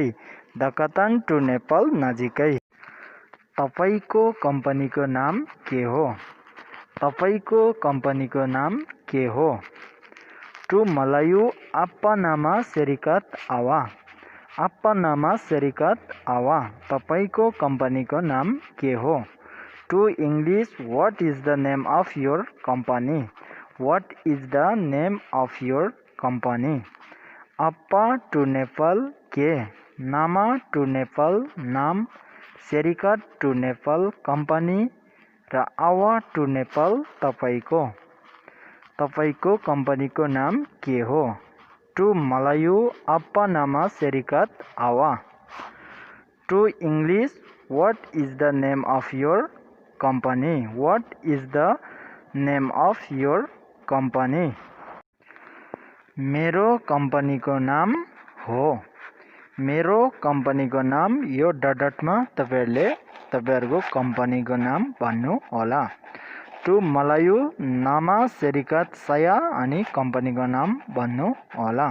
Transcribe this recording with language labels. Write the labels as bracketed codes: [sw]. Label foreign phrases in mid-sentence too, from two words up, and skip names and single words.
[ne] दकतन [en] to Nepal [ne] नजिकै। तपाईको कम्पनीको नाम के हो? तपाईको कम्पनीको नाम के हो? [en] to Malay [ms] apa nama serikat awak? apa nama serikat awak? [ne] तपाईको कम्पनीको नाम के हो? [en] to English what is the name of your company? what is the name of your company? [ne] Apa [en] to Nepal [ne] के, नामा [en] to Nepal [ne] नाम सेरिकट [en] to Nepal [ne] कम्पनी र आवा [en] to Nepal [ne] तपाईको कम्पनीको नाम के हो? [en] to Malay [ms] apa nama serikat awak? [en] to English what is the name of your company? What is the name of your company? [ne] मेरो कम्पनीको नाम हो। मेरो कम्पनीको नाम यो डटमा तपाईहरुको कम्पनीको नाम भन्नु होला। [en] to Malay [ms] nama serikat saya [ne] अनि कम्पनीको नाम भन्नु होला।